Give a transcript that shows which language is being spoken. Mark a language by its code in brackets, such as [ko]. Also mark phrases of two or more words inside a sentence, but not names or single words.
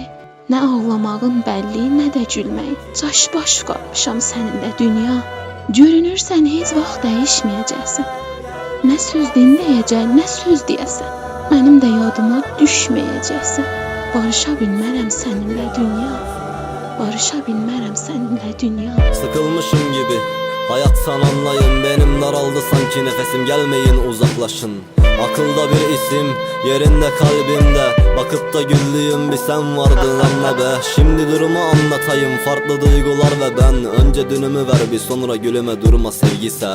[az] Nə ağlamağın bəlli, nə də gülmək. Çaş-baş qalmışam səninlə dünya. Görünürsən heç vaxt dəyişməyəcəksən. Nə söz dinləyəcək, nə söz deyəsən. Mənim də yadıma düşməyəcəksən. Barışa bilmərəm səninlə dünya. Barışa bilmərəm səninlə dünya. [tr] Sıkılmışım gibi hayattan anlayın, benim daraldı sanki nefesim, gelmeyin uzaklaşın. Akılda bir isim, yerinde kalbimde, bakıp da güldüğüm bir sen vardın anla be. Şimdi durumu anlatayım, farklı duygular ve ben. Önce dünümü ver bir, sonra gülüme durma sevgi ser.